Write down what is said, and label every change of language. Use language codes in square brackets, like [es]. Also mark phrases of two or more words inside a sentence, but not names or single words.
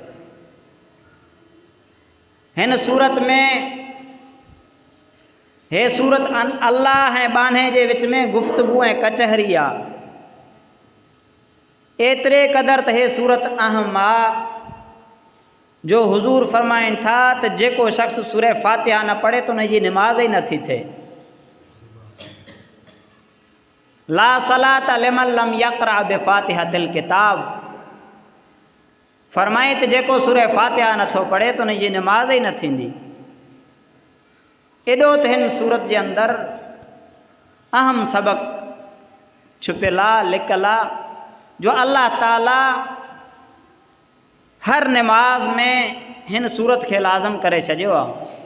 [sd] हिन सूरत में हे सूरत अल्लाह ऐं बाने जे विच में गुफ़्तगू ऐं कचहरी आहे। एतिरे क़दुरु त हे सूरत अहम आहे जो हुज़ूर फरमाइनि था त जेको शख़्स सूरह फातिहा न पढ़े त उनजी निमाज़ ई नथी थिए। [ar] لا صلاة لمن لم يقرأ بفاتحة الكتاب. [sd] फरमाए त जेको सूरह फातिहा नथो पढ़े त उनजी निमाज़ ई न थींदी। एॾो त हिन सूरत जे अंदरि अहम सबक़ छुपियल आहे, लिकियल आहे, जो अल्लाह ताला हर नमाज में हिन सूरत खे लाज़िम करे छॾियो आहे।